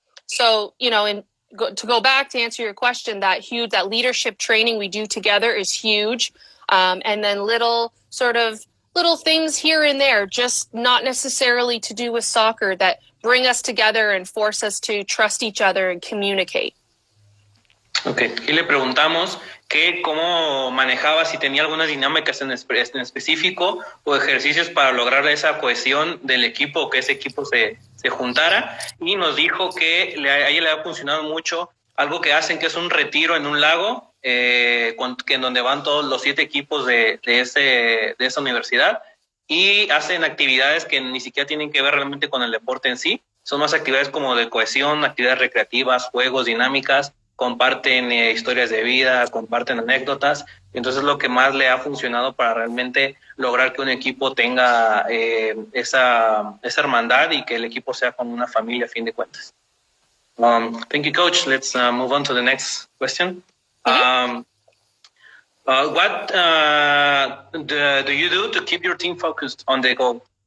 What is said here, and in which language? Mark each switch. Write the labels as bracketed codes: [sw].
[en] So, to go back to answer your question, that leadership training we do together is huge. And then little things here and there, just not necessarily to do with soccer, that bring us together and force us to trust each other and communicate. Okay. [es] Y le preguntamos que cómo manejaba, si tenía algunas dinámicas en específico o ejercicios para lograr esa cohesión del equipo, que ese equipo se juntara, y nos dijo que a ella le ha funcionado mucho algo que hacen, que es un retiro en un lago, en donde van todos los 7 equipos de esa universidad, y hacen actividades que ni siquiera tienen que ver realmente con el deporte en sí. Son más actividades como de cohesión, actividades recreativas, juegos, dinámicas, comparten historias de vida, comparten anécdotas. Entonces, lo que más le ha funcionado para realmente lograr que un equipo tenga esa hermandad y que el equipo sea como una familia a fin de cuentas. [en] Thank you, Coach. Let's move on to the next question. What do you do to keep your team focused on the goal?